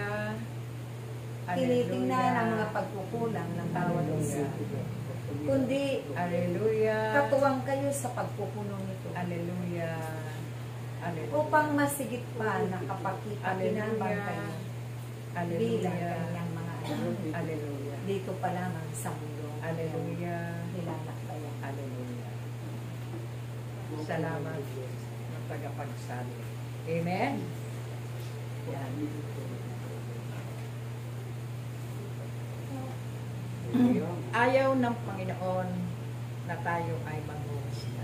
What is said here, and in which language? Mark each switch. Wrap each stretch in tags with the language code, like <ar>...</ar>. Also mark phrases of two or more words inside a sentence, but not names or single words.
<tl>tinitingnan ang mga pagkukulang ng bawat isa, kundi Alleluia! katuwang kayo sa pagpupuno nito Alleluia! Alleluia! upang masigit pa na kapakipakinabang kayo bilang Alleluia! kanyang mga anak. Alleluia! Dito pa lamang sa mundo. Alleluia! Nilalakbayan. Alleluia! Salamat ng tagapagsali. Amen? Yan. Ayaw ng Panginoon na tayo ay maghuhusga.</tl>